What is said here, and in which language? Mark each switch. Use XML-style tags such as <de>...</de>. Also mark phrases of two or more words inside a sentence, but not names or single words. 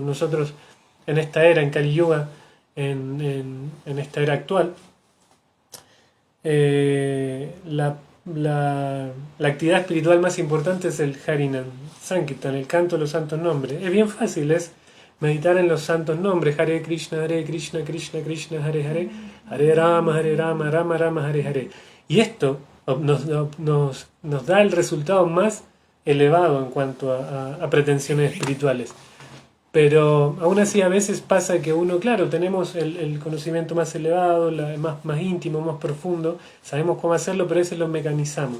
<es>Nosotros en esta era, en Kali Yuga, en esta era actual, la actividad espiritual más importante es el</es> <sa>Harinam Sankirtan,</sa> <es>el canto de los santos nombres. Es bien fácil, es meditar en los santos nombres, Hare Krishna, Krishna Krishna, Hare Hare, Hare Rama, Rama Rama, Hare Hare. Y esto nos da el resultado más elevado en cuanto a pretensiones espirituales. Pero aún así a veces pasa que uno, claro, tenemos el conocimiento más elevado, más íntimo, más profundo, sabemos cómo hacerlo, pero a veces lo mecanizamos.</es>